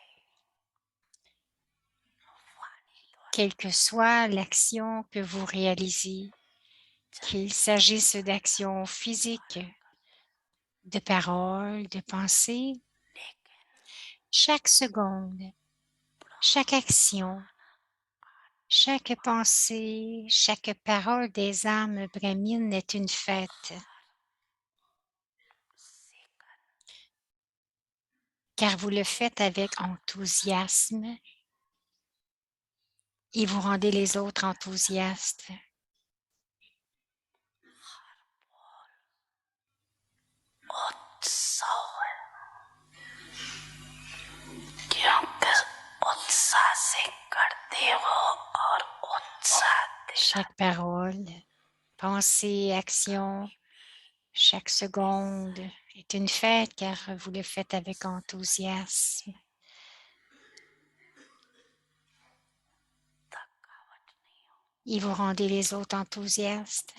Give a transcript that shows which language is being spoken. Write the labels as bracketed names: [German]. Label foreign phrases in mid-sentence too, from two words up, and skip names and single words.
[French] Quelle que soit l'action que vous réalisez, qu'il s'agisse d'actions physiques, de paroles, de pensées, chaque seconde, chaque action, chaque pensée, chaque parole des âmes brahmines est une fête. Car vous le faites avec enthousiasme et vous rendez les autres enthousiastes. [Hindi] उत्सव है, क्योंकि उत्साह से करते हो और उत्साह [French] Chaque parole, pensée, action, chaque seconde est une fête car vous le faites avec enthousiasme. Et vous rendez les autres enthousiastes.